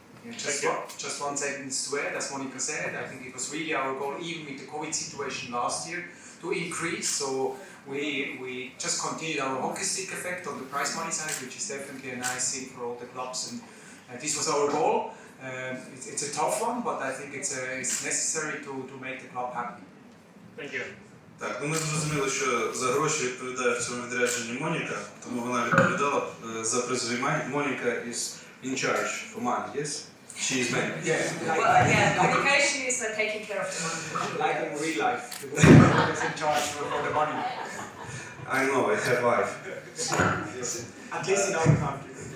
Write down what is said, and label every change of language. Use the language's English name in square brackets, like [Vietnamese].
[English] Yeah, just one sentence to add, as Monica said, I think it was really our goal, even with the COVID situation last year, to increase. So we just continued our hockey stick effect on the prize money side, which is definitely a nice thing for all the clubs. And this was our goal. It's a tough one, but I think it's necessary to make the club happy. Thank you. [Ukrainian] Так, ну ми зрозуміли, що за гроші відповідає в цьому відрядженні Моніка, тому вона відповідала за призові. [English] Моніка is in charge for money, yes? She is man. Communication is taking care of the money. Like in real life, the woman is in charge for the money. I know, I have wife. At least in our country.